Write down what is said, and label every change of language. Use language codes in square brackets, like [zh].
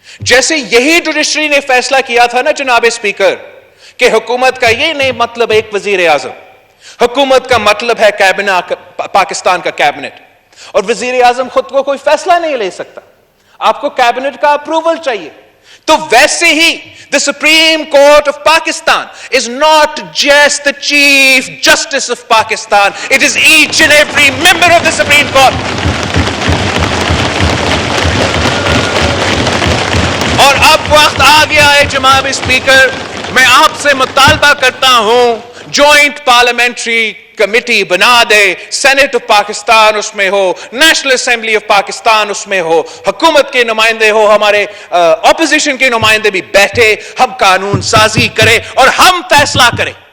[ur] جیسے یہی جوڈیشری نے فیصلہ کیا تھا نا جناب اسپیکر کہ حکومت کا یہ نہیں مطلب ایک وزیر اعظم، حکومت کا مطلب ہے کابینہ، پاکستان کا کابینٹ، اور وزیر اعظم خود کو کوئی فیصلہ نہیں لے سکتا، آپ کو کابینٹ کا اپروول چاہیے. تو ویسے ہی [en] the Supreme Court of Pakistan is not just the Chief Justice of Pakistan, it is each and every member of the Supreme Court. [ur] اور اب وقت آ گیا ہے جناب اسپیکر، میں آپ سے مطالبہ کرتا ہوں جوائنٹ پارلیمنٹری کمیٹی بنا دے، سینٹ آف پاکستان اس میں ہو، نیشنل اسمبلی آف پاکستان اس میں ہو، حکومت کے نمائندے ہو، ہمارے اپوزیشن کے نمائندے بھی بیٹھے، ہم قانون سازی کریں اور ہم فیصلہ کریں.